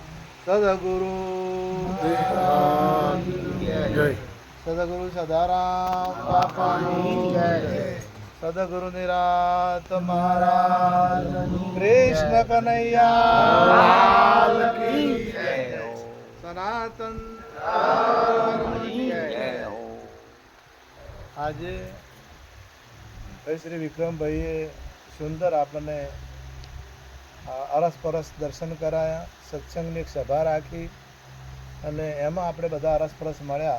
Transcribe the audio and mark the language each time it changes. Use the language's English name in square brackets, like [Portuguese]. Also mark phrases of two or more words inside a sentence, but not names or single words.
[Gujarati] સદ્ગુરુ જય સદ્ગુરુ સદારામ બાપાની જય। [Hindi] सद्गुरु निरात महाराज कृष्ण कन्हैया की जय। [Gujarati] सनातन આજે શ્રી વિક્રમભાઈએ સુંદર આપણને અરસપરસ દર્શન કરાયા, સત્સંગની એક સભા રાખી અને એમાં આપણે બધા અરસપરસ મળ્યા।